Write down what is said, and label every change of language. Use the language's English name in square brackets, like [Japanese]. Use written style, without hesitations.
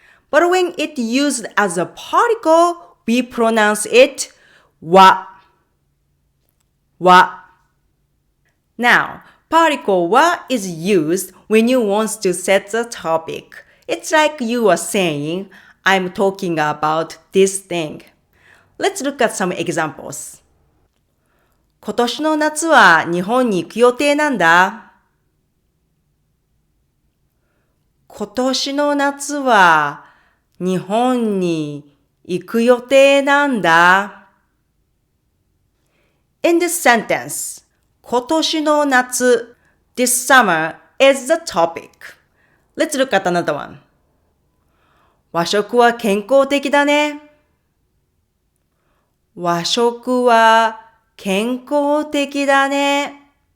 [English] But when it's used as a particle, we pronounce it wa, wa. Now, particle wa is used when you want to set the topic. It's like you are saying, I'm talking about this thing. Let's look at some examples. [Japanese] 今年の夏は日本に行く予定なんだ。今年の夏は日本に行く予定なんだ。 [English] In this sentence, [Japanese] 今年の夏 [English] this summer is the topic. Let's look at another one. [Japanese] 和食は健康的だね。和食は健康的だね。